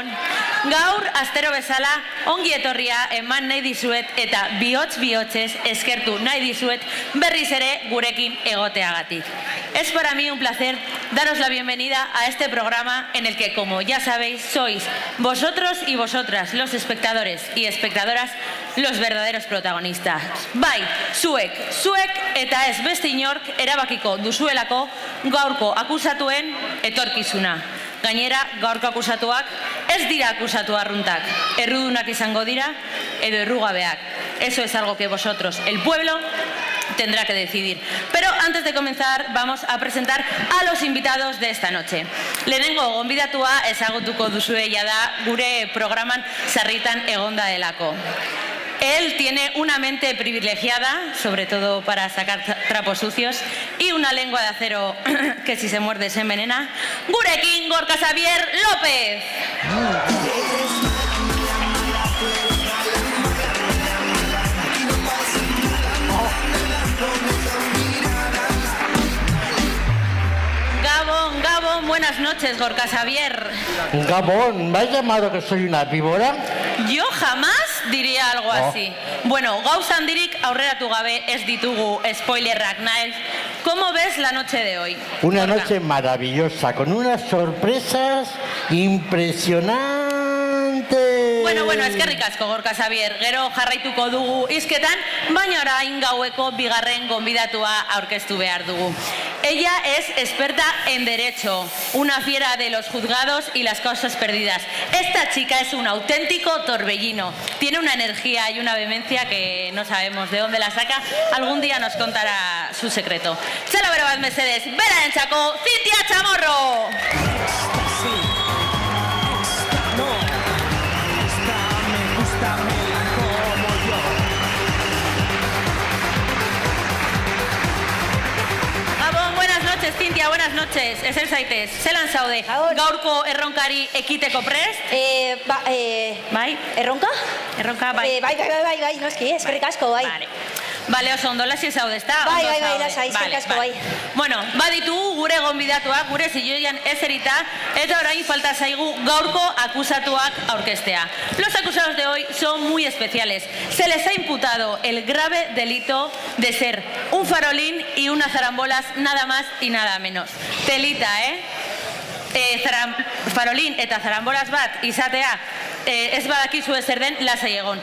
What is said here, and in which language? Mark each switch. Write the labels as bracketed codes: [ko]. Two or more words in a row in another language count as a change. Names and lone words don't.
[eu] Gaur, astero bezala, ongi etorria eman nahi dizuet eta bihotz-bihotzez eskertu nahi dizuet berriz ere gurekin egoteagatik. [es] Es para mí un placer daros la bienvenida a este programa en el que, como ya sabéis, sois vosotros y vosotras, los espectadores y espectadoras, los verdaderos protagonistas. [eu] Bai, zuek eta ez beste inork erabakiko duzuelako gaurko akusatuen etorkizuna. Gainera, gaurko akusatuak ez dira akusatu arruntak, errudunak izango dira edo errugabeak. [es] Eso es algo que vosotros, el pueblo, tendrá que decidir. Pero antes de comenzar, vamos a presentar a los invitados de esta noche. [eu] Lehenengo gonbidatua ezagutuko duzue jada gure programan sarritan egonda delako. [es] Él tiene una mente privilegiada, sobre todo para sacar trapos sucios, y una lengua de acero que si se muerde se envenena. [eu] Gurekin Gorka Xavier López. Gabón, [es] buenas noches, Gorka Xavier. Gabón, ¿me has llamado que soy una víbora? Yo jamás diría algo así. [eu] Bueno, gauza handirik aurreratu gabe ez ditugu spoilerrak nahi. [es] ¿Cómo ves la noche de hoy? Una noche maravillosa, con unas sorpresas impresionantes. [eu] Bueno, eskerrik asko, Gorka Xavier. Gero jarraituko dugu hizketan, baina orain gaueko bigarren gonbidatua aurkeztu behar dugu. [es] Ella es experta en Derecho, una fiera de los juzgados y las causas perdidas. Esta chica es un auténtico torbellino. Tiene una energía y una vehemencia que no sabemos de dónde la saca. Algún día nos contará su secreto. [eu] Txalo bero bat mesedez, bera entzako, Cintia Chamorro! [es] Cintia, buenas noches. [eu] Ezer zaitez, zelan zaude? Gaurko erronkari ekiteko prest? Bai, erronka? Erronka, bai. Bai, noski, eskerrik asko, bai. Bale, oso ondo lasai zaude, ezta? Bai, lasai, eskerrik asko, bai. Bueno, baditugu gure gonbidatuak, gure zilloian ezerita, eta orain falta zaigu gaurko akusatuak aurkeztea. [es] Los acusados de hoy son muy especiales. Se les ha imputado el grave delito de ser un farolín y unas zarambolas, nada más y nada menos. Telita, [eu] farolín eta zarambolas bat izatea ez badakizu zer den lasai egon.